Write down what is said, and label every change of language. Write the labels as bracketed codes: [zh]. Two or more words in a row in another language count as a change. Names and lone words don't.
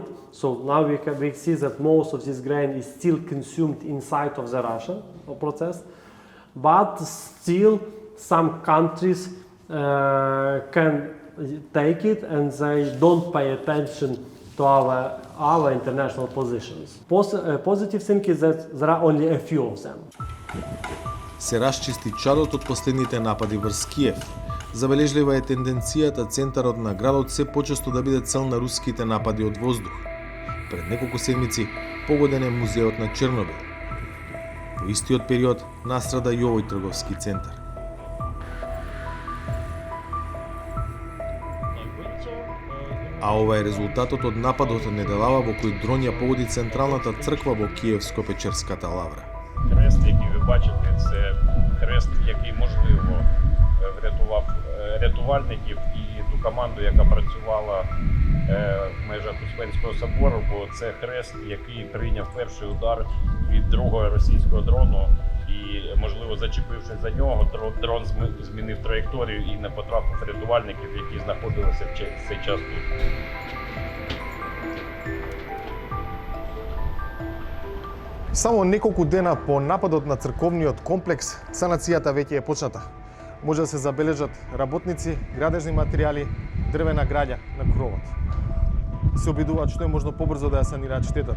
[en] So now we see that most of this grain is still consumed inside of the Russian process, but still some countries can take it and they don't pay attention to our international positions. Positive thing is that there are only a few of them. [mk] Се расчисти чадот од последните напади врз Киев. Забележлива е тенденцијата центарот на градот се почесто да биде цел на руските напади од воздух. Пред неколку седмици погоден е музеот на Чернобил. Во истиот период настрада и овој трговски центар. А ова е резултатот од нападот неделава во кој дрон ја погоди централната црква во Киевско-Печерската лавра. [uk] Хрест, який ви бачите, це хрест, який можливо врятував рятувальників і ту команду, яка працювала в межах Успенського собору, бо це хрест, який прийняв перший удар від другого російського дрону і, можливо, зачепившись за нього, дрон змінив траєкторію і не потрапив рятувальників, які знаходилися в цей час тут. [mk] Само неколку дена по нападот на црковниот комплекс, санацијата веќе е почната. Може да се забележат работници, градежни материјали, дрвена граѓа на кровот. Се обидуваат што е можно побрзо да ја санираат штетата.